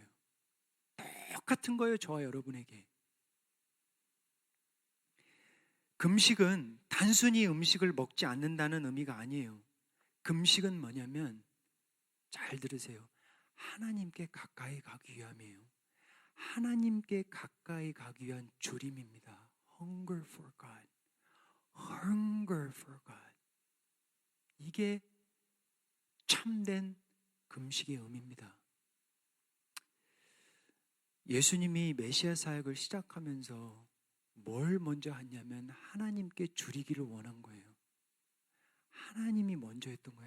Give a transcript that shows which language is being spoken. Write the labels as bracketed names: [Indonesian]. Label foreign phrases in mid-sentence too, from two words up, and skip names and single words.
[Korean] 똑같은 거예요, 저와 여러분에게. 금식은 단순히 음식을 먹지 않는다는 의미가 아니에요. 금식은 뭐냐면, 잘 들으세요, 하나님께 가까이 가기 위함이에요. 하나님께 가까이 가기 위한 줄임입니다. [English] Hunger for God. Hunger for God. [Korean] 이게 참된 금식의 의미입니다. 예수님이 메시아 사역을 시작하면서 뭘 먼저 했냐면 하나님께 줄이기를 원한 거예요. 하나님이 먼저 했던 거예요.